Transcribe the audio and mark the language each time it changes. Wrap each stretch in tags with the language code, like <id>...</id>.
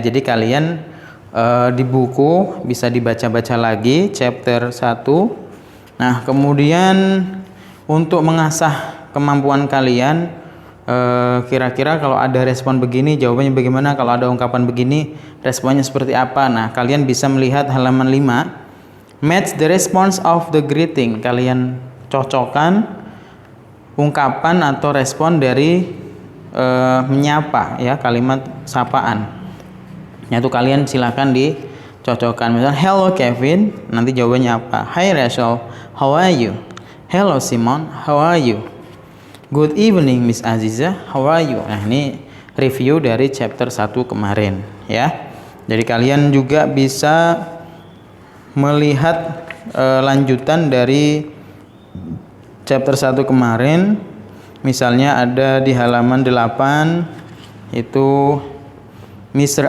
<id>Jadi kalian di buku bisa dibaca-baca lagi chapter 1. Nah, kemudian untuk mengasah kemampuan kalian, kira-kira kalau ada respon begini jawabannya bagaimana, kalau ada ungkapan begini responnya seperti apa. Nah, kalian bisa melihat halaman 5</id> <en>Match the response of the greeting.</en> <id>Kalian cocokkan ungkapan atau respon dari menyapa, ya, kalimat sapaan. Yaitu kalian silakan dicocokkan. Misalnya</id> <en>hello Kevin,</en> <id>nanti jawabannya apa?</id> <en>Hi Rachel, how are you? Hello Simon, how are you? Good evening Miss Aziza, how are you?</en> <id>Nah, ini review dari chapter 1 kemarin, ya. Jadi kalian juga bisa melihat lanjutan dari chapter 1 kemarin. Misalnya ada di halaman 8 itu Mr.</id>